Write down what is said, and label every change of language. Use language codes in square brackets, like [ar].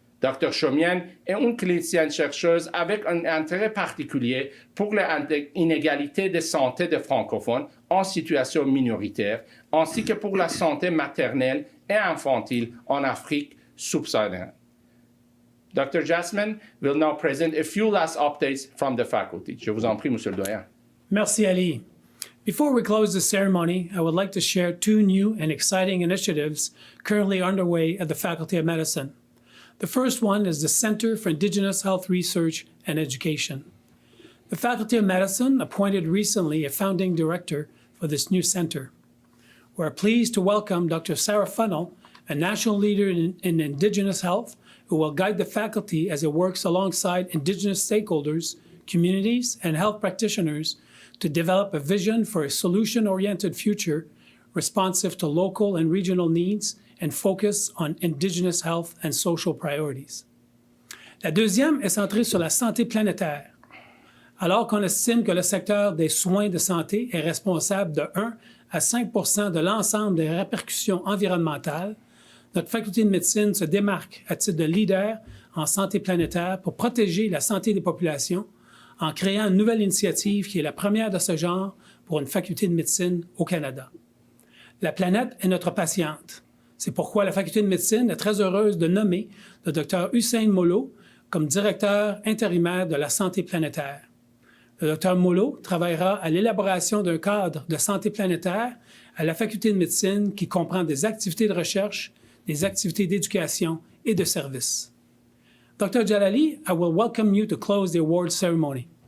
[fr] Dr Chaumienne est une clinicienne chercheuse avec un intérêt particulier pour les inégalités de santé des francophones en situation minoritaire, ainsi que pour la santé maternelle et infantile en Afrique subsaharienne. [en] Dr. Jasmine will now present a few last updates from the faculty. [fr] Je vous en prie, Monsieur le Doyen. Merci, Ali. [en] Before we close the ceremony, I would like to share 2 new and exciting initiatives currently underway at the Faculty of Medicine. The first one is the Center for Indigenous Health Research and Education. The Faculty of Medicine appointed recently a founding director for this new center. We're pleased to welcome Dr. Sarah Funnell, a national leader in Indigenous health, who will guide the faculty as it works alongside Indigenous stakeholders, communities, and health practitioners to develop a vision for a solution-oriented future responsive to local and regional needs and focus on Indigenous health and social priorities. [fr] La deuxième est centrée sur la santé planétaire. Alors qu'on estime que le secteur des soins de santé est responsable de 1 à 5 % de l'ensemble des répercussions environnementales, notre faculté de médecine se démarque à titre de leader en santé planétaire pour protéger la santé des populations en créant une nouvelle initiative qui est la première de ce genre pour une faculté de médecine au Canada. La planète est notre patiente. C'est pourquoi la faculté de médecine est très heureuse de nommer le Dr Hussein Molo comme directeur intérimaire de la santé planétaire. Le Dr Molo travaillera à l'élaboration d'un cadre de santé planétaire à la faculté de médecine qui comprend des activités de recherche, des activités d'éducation et de service. [en] Dr. Jalali, I will welcome you to close the award ceremony.